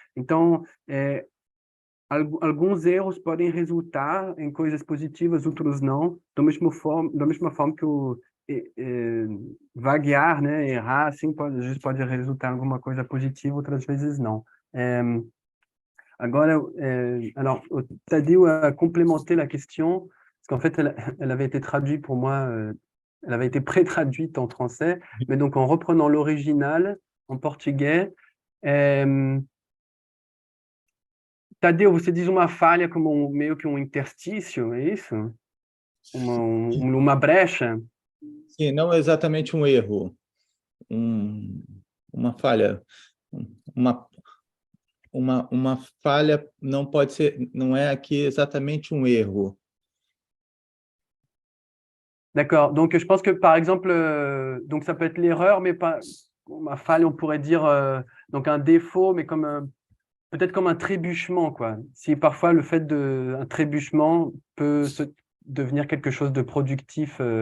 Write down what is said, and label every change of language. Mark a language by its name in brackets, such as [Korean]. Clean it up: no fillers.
[Portuguese] Então, alguns erros podem resultar em coisas positivas, outros não, da mesma forma que o vaguear, né, errar, assim, às vezes pode resultar em alguma coisa positiva, outras vezes não. [French] Agora, alors, Tadeu a complémenté la question, parce qu'en fait, elle avait été traduite pour moi, elle avait été pré-traduite en français, mais donc en reprenant l'original en portugais, [Portuguese] Tadeu, você diz uma falha como meio que um interstício, é isso? Uma brecha? Sim, não exatamente um erro, uma falha, uma falha não pode ser, não é aqui exatamente um erro. [French] D'accord, donc je pense que par exemple, donc ça peut être l'erreur, mais pas [Portuguese] uma falha, [French] on pourrait dire donc un défaut, mais comme peut-être comme un trébuchement, quoi. Si parfois le fait un trébuchement peut devenir quelque chose de productif.